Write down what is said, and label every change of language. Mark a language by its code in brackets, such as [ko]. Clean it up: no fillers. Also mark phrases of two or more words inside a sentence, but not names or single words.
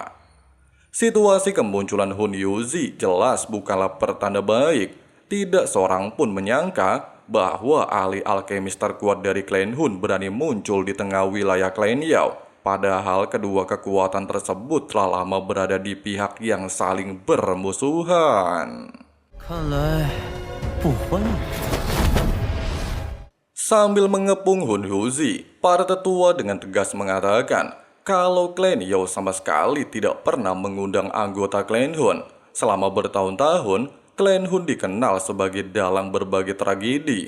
[id] Situasi kemunculan Hun Yuzi jelas bukanlah pertanda baik. Tidak seorang pun menyangka bahwa ahli alkemis terkuat dari klan Hun berani muncul di tengah wilayah klan Yao. Padahal kedua kekuatan tersebut telah lama berada di pihak yang saling bermusuhan. [zh] 看来不欢而散。 [id] Sambil mengepung Hun Yuzi, para tetua dengan tegas mengatakan kalau klan Yao sama sekali tidak pernah mengundang anggota klan Hun. Selama bertahun-tahun, klan Hun dikenal sebagai dalang berbagai tragedi.